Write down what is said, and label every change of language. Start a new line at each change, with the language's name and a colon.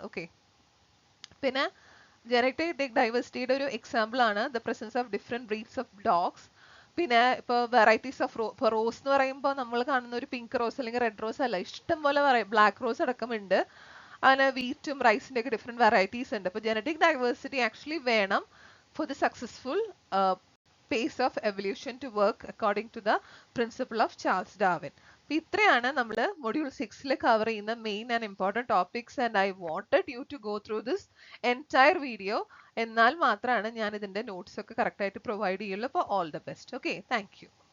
English: okay,
Malayalam: പിന്നെ genetic ഡൈവേഴ്സിറ്റിയുടെ ഒരു example ആണ്
English: The presence of different breeds of dogs.
Malayalam: പിന്നെ ഇപ്പൊ വെറൈറ്റീസ് ഓഫ് റോസ് എന്ന് പറയുമ്പോൾ നമ്മൾ കാണുന്ന ഒരു പിങ്ക് റോസ് അല്ലെങ്കിൽ റെഡ് റോസ് അല്ല, ഇഷ്ടം പോലെ ബ്ലാക്ക് റോസ് അടക്കമുണ്ട്. അങ്ങനെ വീറ്റും റൈസിന്റെ ഒക്കെ ഡിഫറെന്റ് വെറൈറ്റീസ് ഉണ്ട്. അപ്പൊ ജനറ്റിക് ഡൈവേഴ്സിറ്റി ആക്ച്വലി വേണം
English: for the successful pace of evolution to work according to the principle of Charles Darwin.
Malayalam: അപ്പോൾ ഇത്രയാണ് നമ്മൾ മൊഡ്യൂൾ 6ൽ കവർ ചെയ്യുന്ന
English: Main and important topics and I wanted you to go through this entire video.
Malayalam: എന്നാൽ മാത്രമാണ് ഞാൻ ഇതിൻ്റെ notes ഒക്കെ കറക്റ്റായിട്ട് പ്രൊവൈഡ് ചെയ്യുള്ളൂ. അപ്പോൾ all the best. Okay, thank you.